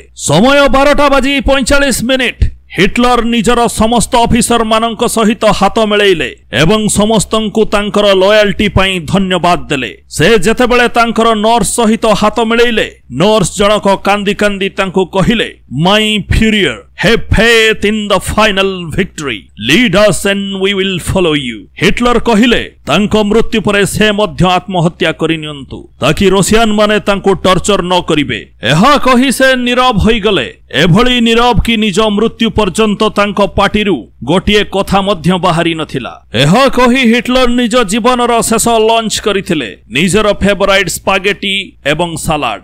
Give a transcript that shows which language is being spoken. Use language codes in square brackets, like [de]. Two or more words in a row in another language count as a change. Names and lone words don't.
[or] ସମୟ 12:45 ହିଟଲର ନିଜର ସମସ୍ତ ଅଫିସର ମାନଙ୍କ ସହିତ ହାତ ମିଳେଇଲେ ଏବଂ ସମସ୍ତଙ୍କୁ ତାଙ୍କର ଲୟାଲଟି ପାଇଁ ଧନ୍ୟବାଦ ଦେଲେ। ସେ ଯେତେବେଳେ ତାଙ୍କର ନର୍ସ ସହିତ ହାତ ମିଳେଇଲେ ନର୍ସ ଜଣକ କାନ୍ଦି କାନ୍ଦି ତାଙ୍କୁ କହିଲେ [en] my Führer have faith in the final victory, lead us and we will follow you। [or] ହିଟଲର କହିଲେ ତାଙ୍କ ମୃତ୍ୟୁ ପରେ ସେ ମଧ୍ୟ ଆତ୍ମହତ୍ୟା କରିନିଅନ୍ତୁ ଯାହାକି ରସିଆନ ମାନେ ତାଙ୍କୁ ଟର୍ଚ୍ଚର ନ କରିବେ। ଏହା କହି ସେ ନୀରବ ହୋଇ ଗଲେ। ଏଭଳି ନୀରବ କି ନିଜ ମୃତ୍ୟୁ ପର୍ଯ୍ୟନ୍ତ ତାଙ୍କ ପାର୍ଟିରୁ ଗୋଟିଏ କଥା ମଧ୍ୟ ବାହାରି ନଥିଲା। ଏହା କହି ହିଟଲର ନିଜ ଜୀବନର ଶେଷ ଲଞ୍ଚ କରିଥିଲେ ନିଜର ଫେଭରାଇଟ ସ୍ପାଗେଟି ଏବଂ ସାଲାଡ।